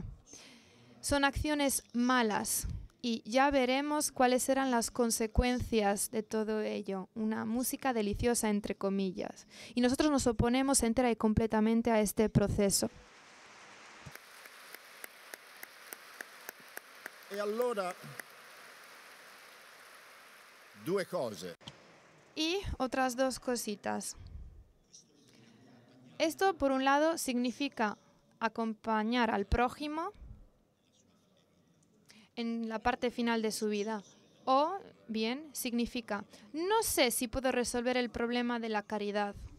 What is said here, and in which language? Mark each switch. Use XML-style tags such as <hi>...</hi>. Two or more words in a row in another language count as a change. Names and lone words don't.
<es>Son acciones malas. Y ya veremos cuáles serán las consecuencias de todo ello. Una música deliciosa, entre comillas. Y nosotros nos oponemos entera y completamente a este proceso.</es> <it>E allora, due cose.</it> <es>Y otras dos cositas. Esto, por un lado, significa acompañar al prójimo en la parte final de su vida. O bien, significa, no sé si puedo resolver el problema de la caridad.</es>